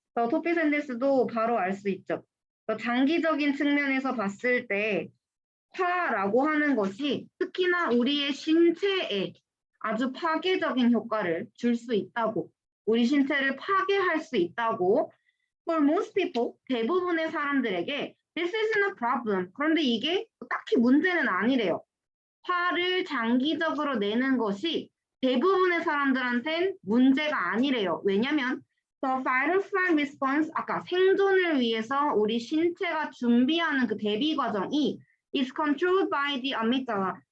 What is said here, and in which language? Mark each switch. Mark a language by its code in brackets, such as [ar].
[ko] 토피 샌데스도 바로 알 수 있죠. 장기적인 측면에서 봤을 때 화라고 하는 것이 특히나 우리의 신체에 아주 파괴적인 효과를 줄 수 있다고, 우리 신체를 파괴할 수 있다고. [en] For most people, [ko] 대부분의 사람들에게 [en] this isn't a problem. [ko] 그런데 이게 딱히 문제는 아니래요. 화를 장기적으로 내는 것이 대부분의 사람들한텐 문제가 아니래요. 왜냐면 [en] the fight or flight response, [ko] 아까 생존을 위해서 우리 신체가 준비하는 그 대비 과정이 [en] is controlled by the amygdala.